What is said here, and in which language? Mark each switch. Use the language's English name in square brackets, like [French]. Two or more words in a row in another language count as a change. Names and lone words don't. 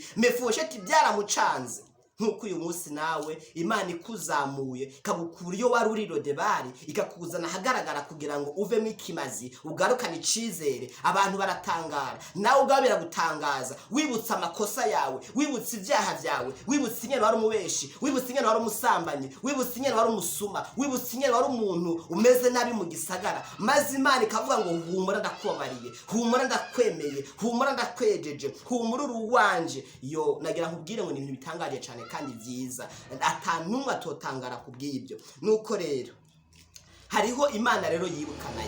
[Rundi] Mefibosheti byaramucanze. Nkuko uyu munsi nawe Imana ikuzamuye ikagukura iyo wari uri Lodebari, ikakuzana hagaragara kugira ngo uvemo ikimazi, ugarukane icizere. Abantu baratangara, nawe ubwawe biragutangaza, wibutsa amakosa yawe, wibutsa ivyaha vyawe, wibutsa ingene wari umubeshi, wibutsa ingene wari umusambanyi, wibutsa ingene wari umusuma, wibutsa ingene wari umuntu umeze nabi mu gisagara. Maze Imana ikavuga ngo humura ndakubabariye, humura ndakwemeye, humura ndakwejeje, humura uruwanje. Yo nagira nkubwire ngo ni ibintu bitangaje cyane kandi vyiza, atanumwe atotangara kubw'ibyo. Nuko rero hariho Imana rero yibuka nayo.